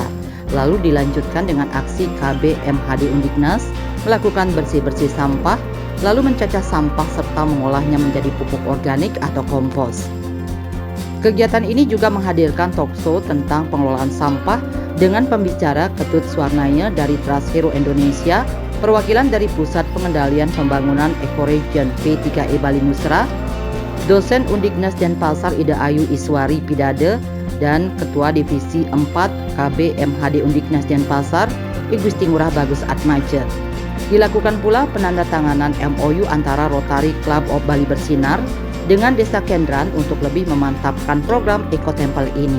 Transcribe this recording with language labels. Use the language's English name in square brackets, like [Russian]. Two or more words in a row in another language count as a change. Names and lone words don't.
[Indonesian] Lalu dilanjutkan dengan aksi KB MHD Undiknas melakukan bersih-bersih sampah, lalu mencacah sampah serta mengolahnya menjadi pupuk organik atau kompos. Kegiatan ini juga menghadirkan talkshow tentang pengelolaan sampah dengan pembicara Ketut Swarnaya dari Trust Hero Indonesia, perwakilan dari Pusat Pengendalian Pembangunan Ekoregion P3E Bali Musra, dosen Undiknas Denpasar Ida Ayu Iswari Pidade, dan Ketua Divisi 4 KB MHD Undiknas Denpasar I Gusti Ngurah Bagus Atmaja. Dilakukan pula penandatanganan MOU antara Rotary Club of Bali Bersinar dengan Desa Kendran untuk lebih memantapkan program Eco Temple ini.